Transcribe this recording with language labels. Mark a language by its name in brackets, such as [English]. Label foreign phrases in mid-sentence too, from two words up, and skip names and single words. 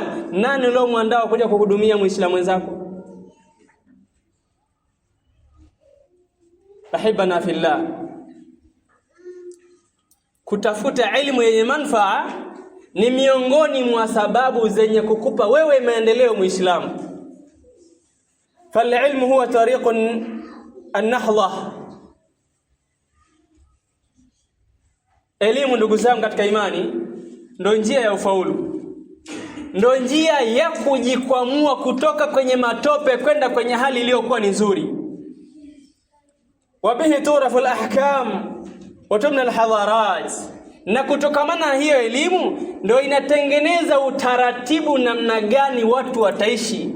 [Swahili] Nani leo muandao kuja kuhudumia Muislamu wenzako? [Arabic] أحبابنا في الله, [Swahili] kutafuta elimu yenye manufaa ni miongoni mwa sababu zenye kukupa wewe maendeleo Muislamu. [Arabic] فالعلم هو طريق النهضة. [Swahili] Elimu ndugu zangu katika imani ndio njia ya ufaulu, ndo njia ya kujikwamua kutoka kwenye matope kwenda kwenye hali iliyokuwa ni nzuri. [Arabic] وبه تعرف الأحكام وتبنى الحضارات, [Swahili] na kutokamana na hiyo elimu ndio inatengeneza utaratibu namna gani watu wataishi.